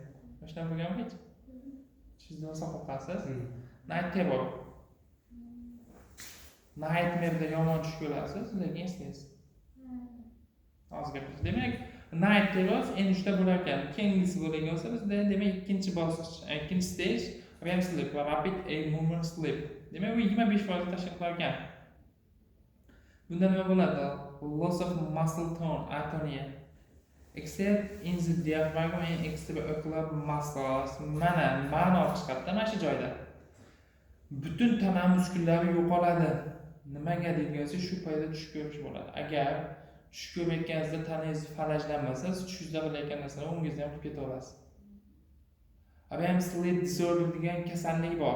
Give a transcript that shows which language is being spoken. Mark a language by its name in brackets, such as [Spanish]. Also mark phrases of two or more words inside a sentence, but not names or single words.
[Uzbek] Boshdan bo'lganmi hech? Tushda bo'lsa qo'rqasiz. [English] Night terror. [Uzbek] Nightmare'da yomon tush ko'rasiz, lekin eslaysiz. Hozir gapiramiz. Demak, [English] night terrors [Uzbek] N3 da bo'lar ekan. Keyingisi bo'ladigan bo'lsa, bizda demak ikkinchi bosqich, ikkinchi [English] stage REM sleep [Uzbek] va [English] rapid eye movement sleep. [Uzbek] Demak, u 25% tashkil qilar ekan. Bunda nima bo'ladi? [English] Loss of muscle tone, atonia. except in the diaphragm and extraocular muscles. [Uzbek] Mana ma'no chiqadi mana shu joyda. Butun tana muskullari yo'qoladi. Nimaga degansa shu paytda tush ko'rish bo'ladi. Agar tush ko'rayotganingizda tanangiz falajlanmasa, tushingizda qilayotgan narsalarni o'ngingizda ham qilib ketaverasiz. [English] REM sleep disorder [Uzbek] degan kasallik bor.